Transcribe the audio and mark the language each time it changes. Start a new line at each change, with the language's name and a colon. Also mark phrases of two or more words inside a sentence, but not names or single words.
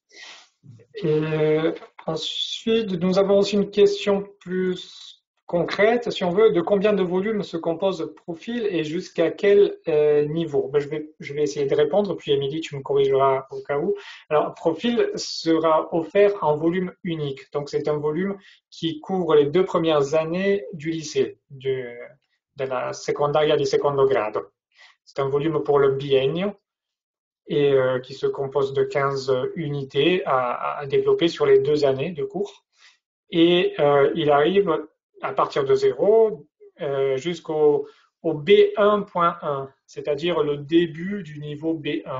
French: Et ensuite, nous avons aussi une question plus concrète, si on veut, de combien de volumes se compose Profil et jusqu'à quel niveau? Ben, je vais essayer de répondre, puis Émilie, tu me corrigeras au cas où. Alors, Profil sera offert en volume unique. Donc, c'est un volume qui couvre les 2 premières années du lycée, de la
Italian: secondaria di secondo grado.
French: C'est un volume pour le biennio et qui se compose de 15 unités à développer sur les 2 années de cours. Et il arrive à partir de 0 jusqu'au B1.1, c'est-à-dire le début du niveau B1.